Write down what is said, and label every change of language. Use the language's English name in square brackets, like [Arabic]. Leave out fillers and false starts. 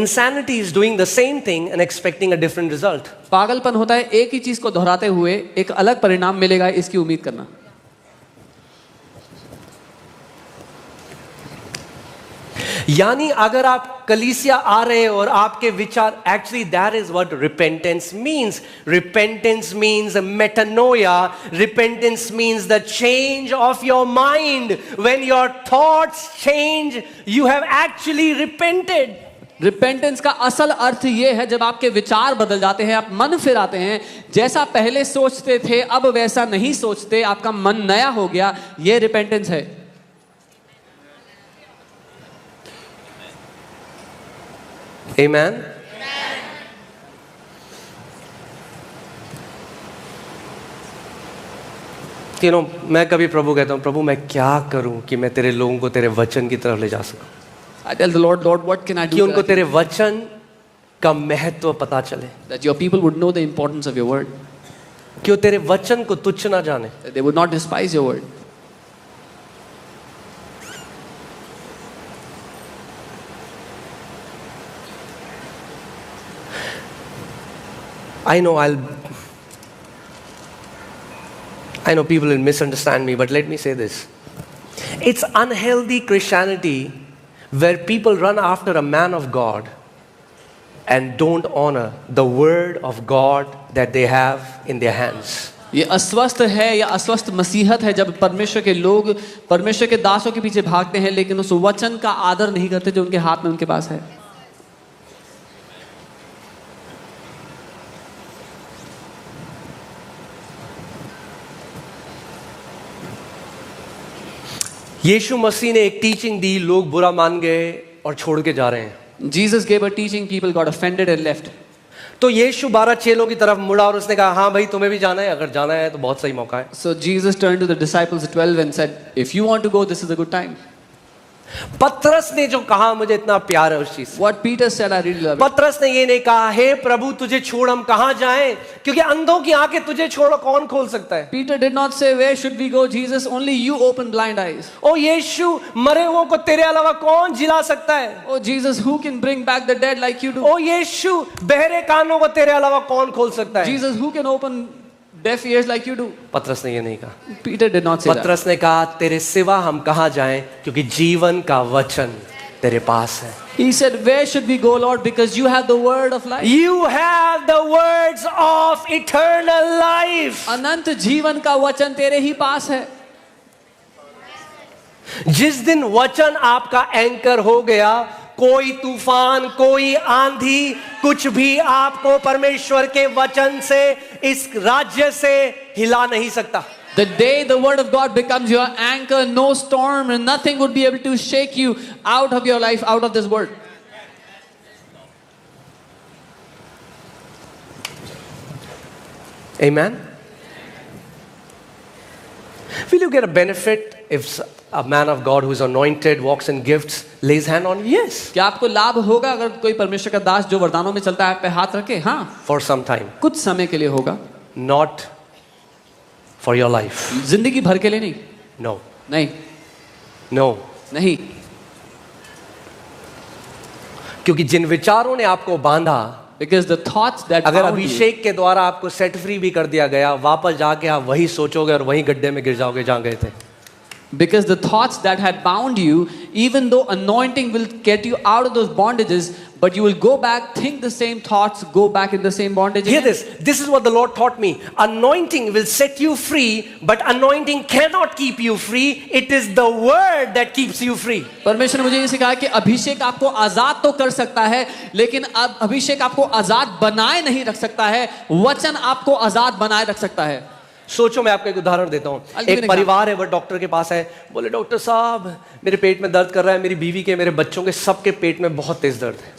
[English] Insanity is doing the same thing and expecting a different result. [Hindi] पागलपन होता है एक ही चीज को दोहराते हुए एक अलग परिणाम मिलेगा इसकी उम्मीद करना। यानी अगर आप कलीसिया आ रहे हैं और आपके विचार, [English] Actually that is what repentance means. Repentance means metanoia. Repentance means the change of your mind. When your thoughts change, you have actually repented. [Hindi] Repentance का असल अर्थ ये है जब आपके विचार बदल जाते हैं, आप मन फिराते हैं, जैसा पहले सोचते थे अब वैसा नहीं सोचते, आपका मन नया हो गया, ये रिपेंटेंस है। [English] Amen. You know, [Hindi] मैं कभी प्रभु कहता हूँ, प्रभु मैं क्या करूं कि मैं तेरे लोगों को तेरे वचन की तरफ ले जा सकूं, [English] I tell the Lord, Lord, what can I do [Hindi] कि उनको [English] that [Hindi] तेरे वचन का महत्व पता चले, [English] that your people would know the importance of your word, [Hindi] कि वो तेरे वचन को तुच्छ ना जाने। [English] that they would not despise your word. I know people will misunderstand me, but let me say this. It's unhealthy Christianity where people run after a man of God and don't honor the word of God that they have in their hands. [Hindi] ये अस्वस्थ है या अस्वस्थ मसीहत है जब परमेश्वर के लोग परमेश्वर के दासों के पीछे भागते हैं लेकिन उस वचन का आदर नहीं करते जो उनके हाथ में उनके पास है। यीशु मसीह ने एक टीचिंग दी, लोग बुरा मान गए और छोड़ के जा रहे हैं। [English] Jesus gave a teaching, people got offended and left. [Hindi] तो यीशु 12 चेलों की तरफ मुड़ा और उसने कहा, हाँ भाई तुम्हें भी जाना है, अगर जाना है तो बहुत सही मौका है। [English] So Jesus turned to the disciples 12 and said, if you want to go, this is a good time. [Hindi] पतरस ने जो कहा मुझे इतना प्यार है उस चीज से। [English] What Peter said, I really love it. [Hindi] पतरस ने ये नहीं कहा हे प्रभु तुझे छोड़ हम कहां जाएं, क्योंकि अंधों की आंखें तुझे छोड़ कौन खोल सकता है। [English] Peter did not say, where should we go, Jesus? Only you open blind eyes. [Hindi] ओ यीशु मरे हुओं को तेरे अलावा कौन जिला सकता है। [English] Oh Jesus, who can bring back the dead like you do? [Hindi] ओ यीशु बहरे कानों को तेरे अलावा कौन खोल सकता है। [English] Jesus, who can open deaf ears like you do? [Hindi] पतरस ने ये नहीं कहा। [English] Peter did not say that. [Hindi] पतरस ने कहा तेरे सिवा हम कहां जाएं, क्योंकि जीवन का वचन तेरे पास है। [English] He said, where should we go, Lord? Because you have the word of life. You have the words of eternal life. [Hindi] अनंत जीवन का वचन तेरे ही पास है। जिस दिन वचन आपका एंकर हो गया, कोई तूफान कोई आंधी कुछ भी आपको परमेश्वर के वचन से इस राज्य से हिला नहीं सकता। [English] The day the word of God becomes your anchor, no storm and nothing would be able to shake you out of your life, out of this word. Amen. Will you get a benefit if a man of God who is anointed, walks in gifts, lays hand on you? Yes. [Hindi] क्या आपको लाभ होगा अगर कोई परमेश्वर का दास जो वरदानों में चलता है आप पे हाथ रखे? हाँ, [English] For some time. [Hindi] कुछ समय के लिए होगा, [English] Not for your life. [Hindi] जिंदगी भर के लिए नहीं। [English] No. [Hindi] नहीं, [English] No. [Hindi] नहीं, क्योंकि जिन विचारों ने आपको बांधा, [English] because the thoughts that [Hindi] अगर [English] bound you, [Hindi] अभिषेक के द्वारा आपको सेट फ्री भी कर दिया गया, वापस जाके आप वही सोचोगे और वही गड्ढे में गिर जाओगे जहां गए थे। [English] because the thoughts that had bound you, even though anointing will get you out of those bondages, but you will go back, think the same thoughts, go back in the same bondage Hear again. this. This is what the Lord taught me. Anointing will set you free, but anointing cannot keep you free. It is the word that keeps you free. [Hindi] परमेश्वर ने मुझे ये सिखाया कि अभिषेक आपको आजाद तो कर सकता है, लेकिन अब अभिषेक आपको आजाद बनाए नहीं रख सकता है, वचन आपको आजाद बनाए रख सकता है। सोचो मैं आपको एक उदाहरण देता हूँ। [English] I'll give [Hindi] एक [English] an [Hindi] परिवार है, वो डॉक्टर के पास है, बोले डॉक्टर साहब मेरे पेट में दर्द कर रहा है, मेरी बीवी के मेरे बच्चों के सबके पेट में बहुत तेज दर्द है।